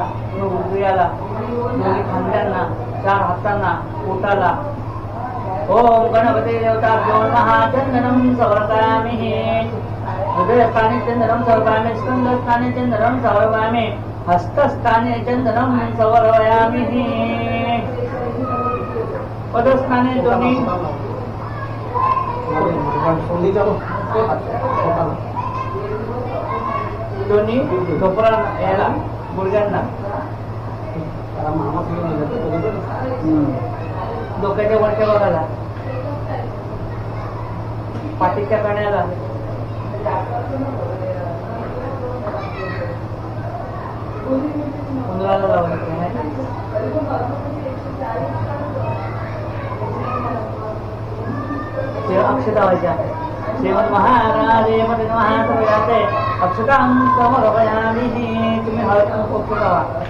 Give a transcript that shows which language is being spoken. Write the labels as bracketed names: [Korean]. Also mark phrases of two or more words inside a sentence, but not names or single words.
[Marathi] हृदयाला दोन्ही खांद्यांना 4 हातांना पोटाला [Sanskrit] ओम गणपते देवताभ्यो नमः चंदनं समर्पयामि हृदयस्थाने चंदनं समर्पयामि स्कंदस्थाने चंदनं समर्पयामि हस्तस्थाने चंदनं समर्पयामि [Marathi] पदस्थाने दोन्ही दोन्ही कपाळाला याला गुडघ्यांना डोक्याच्या वरच्या भागाला पाठीच्या कण्याला उंदराला लावायचं अक्षता व्हायच्या [Sanskrit] श्रीमन्महागणाधिपतये नमः सर्वयाते अक्षतां समर्पयामि [Marathi] तुम्ही हळद कुंकू लावा